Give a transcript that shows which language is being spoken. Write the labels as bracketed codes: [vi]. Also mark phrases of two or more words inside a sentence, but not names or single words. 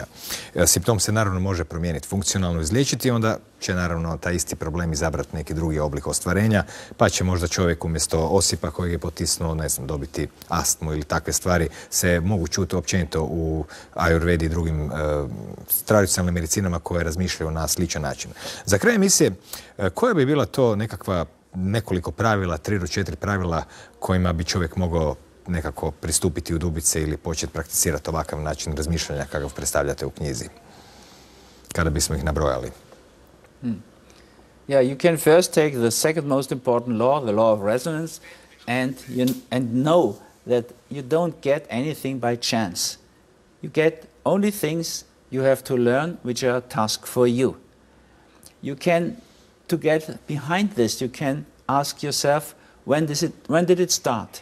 [hr] Simptom se naravno može promijeniti funkcionalno, izliječiti, onda će naravno taj isti problem izabrati neki drugi oblik ostvarenja, pa će možda čovjek umjesto osipa kojeg je potisnuo, ne znam, dobiti astmu ili takve stvari se mogu čuti općenito u ajurvedi i drugim tradicionalnim medicinama koje razmišljaju na sličan način. Za kraj emisije, koja bi bila to nekakva nekoliko pravila, 3 do 4 pravila kojima bi čovjek mogao nekako pristupiti u dubice ili početi prakticirati ovakav način razmišljanja kakav predstavljate u knjizi, kada bismo ih nabrojali? [en] Yeah, you can first take the second most important law, the law of resonance, and know that you don't get anything by chance. You get only things you have to learn which are a task for you. You can, to get behind this, you can ask yourself, when did it start?